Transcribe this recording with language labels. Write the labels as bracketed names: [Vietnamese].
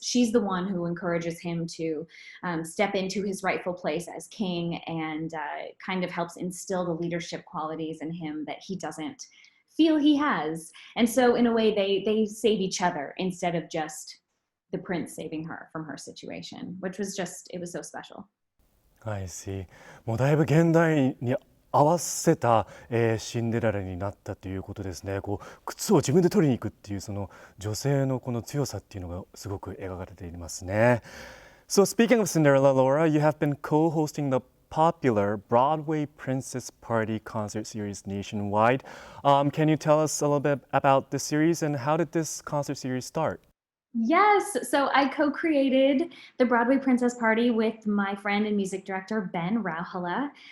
[English] She's the one who encourages him to step into his rightful place as king and kind of helps instill the leadership qualities in him that he doesn't feel he has. And so in a way, they save each other instead of just the prince saving her from her situation, which was it was so special. I see. [Japanese] もうだいぶ現代に合わせた、シンデレラになったということですね。靴を自分で取りに行くっていうその女性のこの強さっていうのがすごく描かれていますね。 [English] So speaking of Cinderella, Laura, you have been co-hosting the popular Broadway Princess Party concert series nationwide. Can you tell us a little bit about this series and how did this concert series start? Yes, so I co-created the Broadway Princess Party with my friend and music director, Ben Rauhala.